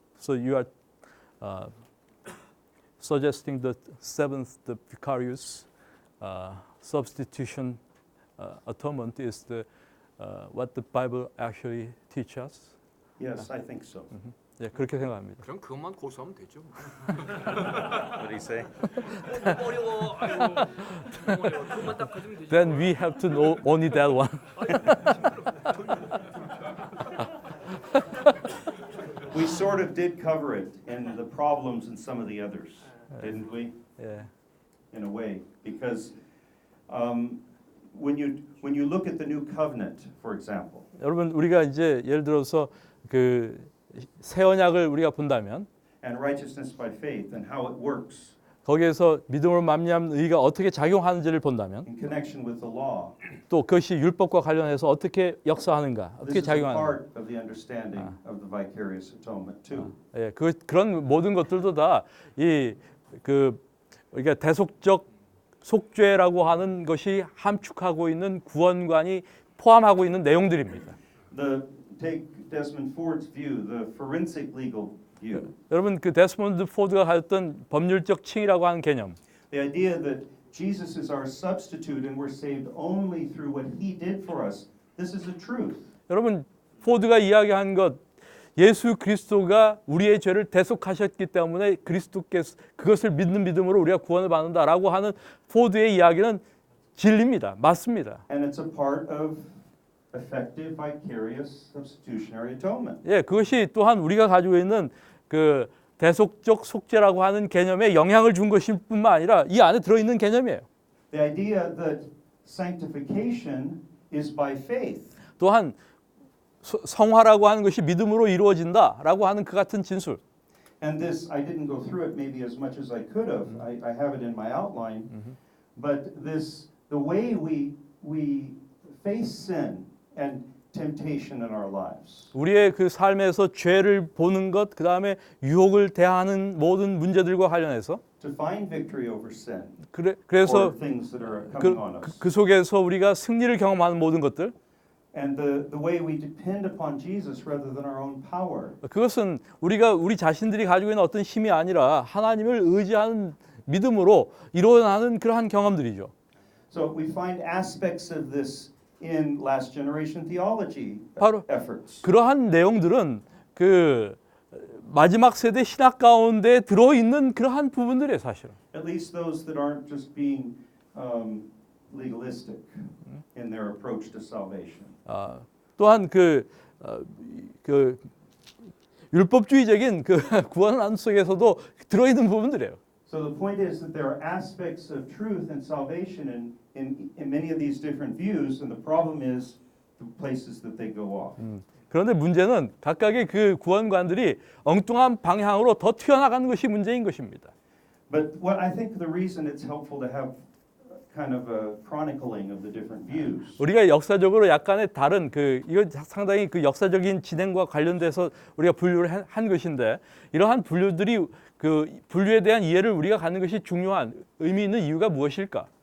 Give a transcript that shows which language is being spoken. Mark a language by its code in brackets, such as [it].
[en] So you are suggesting the seventh, the vicarious substitution atonement is the what the Bible actually teaches us. Yes, I think so. [ko] 예, 그렇게 생각합니다. 그럼 그것만 고수하면 되죠. [en] What do you say? [ko] 어려워. 아이고. 너무 어려워. 그것만 딱 가지면 되죠. [en] Then we have to know only that one. We sort of did cover it in the problems in some of the others, didn't we? [ko] 예. [en] In a way, because when you look at the new covenant, for example, [ko] 여러분 우리가 이제 예를 들어서 그 새 언약을 우리가 본다면 [en] and righteousness by faith and how it works [ko] 거기에서 믿음으로 말미암는 의가 어떻게 작용하는지를 본다면 [en] in connection with the law, [ko] 또 그것이 율법과 관련해서 어떻게 역사하는가, 어떻게 [en] this is a [ko] 작용하는가. [en] part of the understanding of the vicarious atonement too. [ko] 예, 그런 모든 것들도 다 이 그 우리가 대속적 속죄라고 하는 것이 함축하고 있는 구원관이 포함하고 있는 내용들입니다. [en] Take Desmond Ford's view, the forensic legal view. [ko] 여러분 그 데스몬드 포드가 가졌던 법률적 칭의라고 하는 개념. [en] The idea that Jesus is our substitute and we're saved only through what he did for us. This is the truth. [ko] 여러분 포드가 이야기한 것 예수 그리스도가 우리의 죄를 대속하셨기 때문에 그리스도께서 그것을 믿는 믿음으로 우리가 구원을 받는다라고 하는 포드의 이야기는 진리입니다. 맞습니다. [en] And it's a part of effective vicarious substitutionary atonement. [ko] 예, 그것이 또한 우리가 가지고 있는 그 대속적 속죄라고 하는 개념에 영향을 준 것일 뿐만 아니라 이 안에 들어 있는 개념이에요. [en] The idea that sanctification is by faith. [ko] 또한 성화라고 하는 것이 믿음으로 이루어진다라고 하는 그 같은 진술. [en] And this, I didn't go through it maybe as much as I could have. I have it in my outline. But this, the way we face sin and temptation in our lives. [ko] 우리의 그 삶에서 죄를 보는 것, 그 다음에 유혹을 대하는 모든 문제들과 관련해서 [en] To find victory over sin. [ko] 그래서 [en] or things that are coming on us. [ko] 그 속에서 우리가 승리를 경험하는 모든 것들. [en] And the way we depend upon Jesus rather than our own power. [ko] 그것은 우리 자신들이 가지고 있는 어떤 힘이 아니라 하나님을 의지하는 믿음으로 일어나는 그러한 경험들이죠. [en] So we find aspects of this in last generation theology [ko] 바로 [en] efforts. [ko] 그러한 내용들은 그 마지막 세대 신학 가운데 들어 있는 그러한 부분들이에요, 사실은. [en] At least those that aren't just being legalistic in their approach to salvation. [ko] 또한 그 율법주의적인 그 구원 속에서도 들어 있는 부분들이에요. [en] So the point is that there are aspects of truth and salvation in many of these different views, and the problem is the places that they go off. [ko] 그런데 문제는 각각의 그 구원관들이 엉뚱한 방향으로 더 튀어나가는 것이 문제인 것입니다. [en] But what I think the reason it's helpful to have kind of a chronicling of the different views. [ko] 우리가 역사적으로 약간의 다른 이거 상당히 그 역사적인 진행과 관련돼서 우리가 분류를 한 것인데 이러한 분류들이 그 분류에 대한 이해를 우리가 갖는 것이 중요한 의미 있는 이유가 무엇일까?